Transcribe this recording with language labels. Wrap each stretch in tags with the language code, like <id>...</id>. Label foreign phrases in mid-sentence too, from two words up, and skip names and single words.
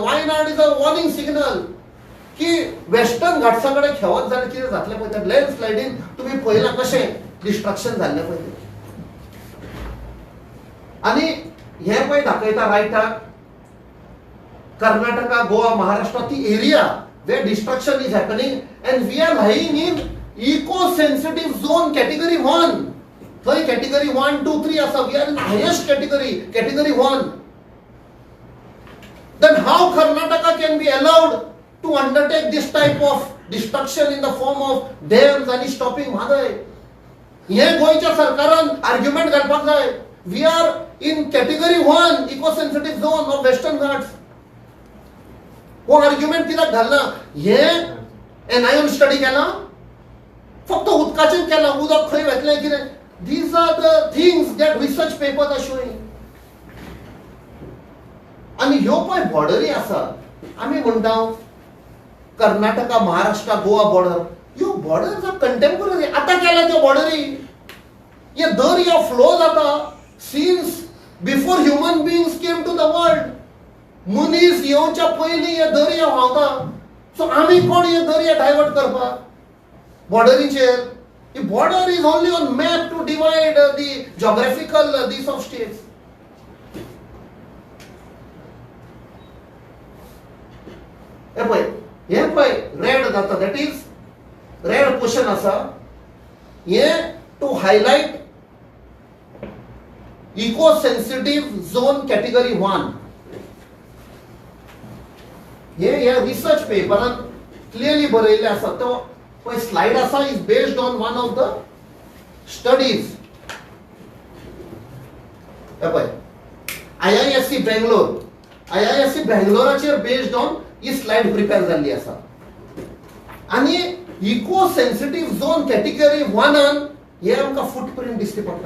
<kok>वायनाड</kok> <en>is a warning signal</en> <kok>की वेस्टर्न घाट्सा कडेन खेवत जाल्यार कितें जातलें पळय. लँडस्लायडीन तुमी पळयलां कशें डिस्ट्रक्शन जाल्लें पळय. आणि हे पळय दाखयता रायटाक कर्नाटका, गोवा, महाराष्ट्र ती एरिया</kok> <en>where destruction is happening and we are lying in eco-sensitive zone category 1.</en> <kok>Thai category 1, 2, 3 asa.</kok> <en>We are in highest category, category 1. Then how Karnataka can be allowed to undertake this type of destruction in the form of dams and stopping Maday?</en> <kok>Here goyच्या सरकारान argument घालपाक जाय.</kok> <en>We are in category 1 eco-sensitive zone of Western Ghats.</en> <kok>वो आर्ग्युमेंट कित्याक घालना. हे एनआयएन स्टडी केला, फक्त उदकाचेर केला. उदक खंय वतलें कितें.</kok> <en>these are the things that research papers are showing.</en> <kok>आनी ह्यो पळय बॉर्डरी आसा. आमी म्हणटा कर्नाटका, महाराष्ट्र, गोवा बॉर्डर. ह्यो</kok> <en>borders are contemporary.</en> <kok>आतां केल्या त्यो बॉर्डरी. हे दर्या फ्लो जाता</kok> <en>since before human beings came to the world.</en> <kok>मनीस येवच्या पयलीं हे दर्या व्हांवता. सो आमी कोण हे दर्या डायवर्ट करपाक बॉर्डरीचेर.</kok> <en>ही border is only on map to divide the geographical this of states.</en> <kok>हे पळय रेड जाता,</kok> <en>that is red portion</en> <kok>आसा.</kok> <en>हे to highlight eco sensitive zone category 1.</en> <kok>हे रिसर्च पेपरान क्लियरली बरयल्लें आसा. तो पळय स्लाइड आसा</kok> <en>is based on one of the studies.</en> <kok>हे पळय IISc बेंगलोर. IISc बेंगलोराचेर</kok> <en>based on</en> <kok>ही स्लाइड प्रिपेअर जाल्ली आसा. आनी</kok> <en>eco sensitive zone category</en> <kok>1 आन हे आमकां फुटप्रिंट दिसती पडटा.</kok>